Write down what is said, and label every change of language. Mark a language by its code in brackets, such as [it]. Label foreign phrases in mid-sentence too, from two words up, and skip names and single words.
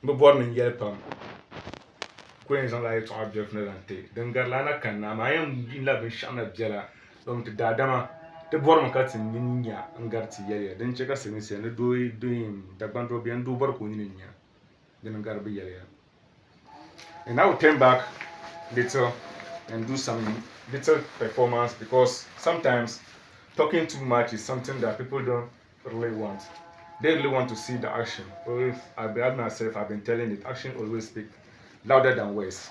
[dag] bi bɔri ni yɛli pam ku yɛn zaŋla yɛltɔɣa bilifu ni zaŋ ti din garila na kanna amaa yɛn yinla binshɛɣu na biɛla din ti daadama ti bɔrimi ka ti nin nya n gari ti yɛliya din chɛ ka silimiinsi ni doo dagban doo biɛni doo bɔri ka o nini nya din gari bi yɛliya [en] and I will turn back little and do some little performance because sometimes talking too much is something that people don't really want. They really want to see the action. Or if I've been telling it, action always speaks louder than words.